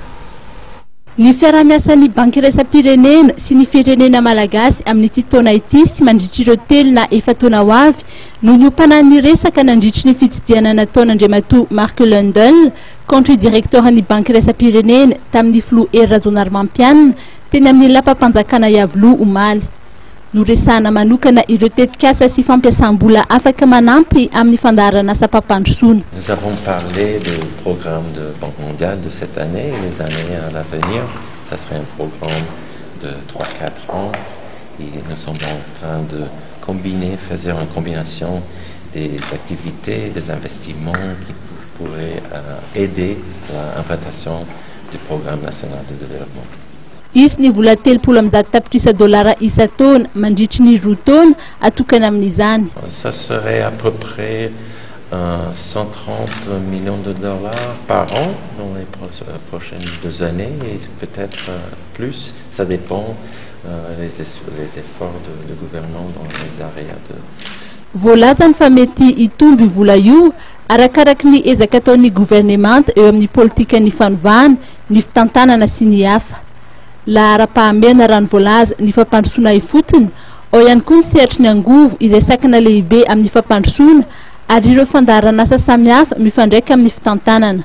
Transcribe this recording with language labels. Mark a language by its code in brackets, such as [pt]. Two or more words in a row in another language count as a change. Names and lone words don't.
[mg] Ny fiaraha-miasan'ny banky iraisam-pirenena sy ny firenena malagasy amin'ity taona ity sy mandritra ireo telo na efa taona ho avy no niompana ny resaka nandritry ny fitsidiana nataon'Andriamatoa Marc Lundell, country directeur ny banky iraisam-pirenena tamin'ny filoha Rajoelina Mampianina teny amin'ny lapam-panjakana Iavoloha omaly. Noresahana manokana ireo tetikasa sy fampiasam-bola afaka manampy amin'ny fandaharana asa mpampandrosoana. [fr] Nous avons parlé du programme de Banque mondiale de cette année et les années à l'avenir. Ça serait un programme de 3-4 ans et nous sommes en train de combiner, faire une combinaison des activités, des investissements qui pourraient aider l'implantation du programme national de développement. [mg] Isy ny vola $30 isa-taona mandritry ny roa taona atokana amin'izany. [fr] Ça serait à peu près 130 millions de dollars par an dans les prochaines 2 années et peut-être plus. Ça dépend les efforts du gouvernement dans les areas de... [mg] Voalazany fa mety hitomby vola io arakaraky ny ezaka ataon'ny gouvernement eo amin'ny politika ny fanovana, ny fitantanana sy ny hafa. La ara-pahamerina rano voalaza ny fampandrosoana ifotony, ao ihany koa ny sehatry ny angovo izay sakana lehibe amin'ny fampandrosoana ary ireo fandaharana asa samihafa mifandraika amin'ny fitantanana.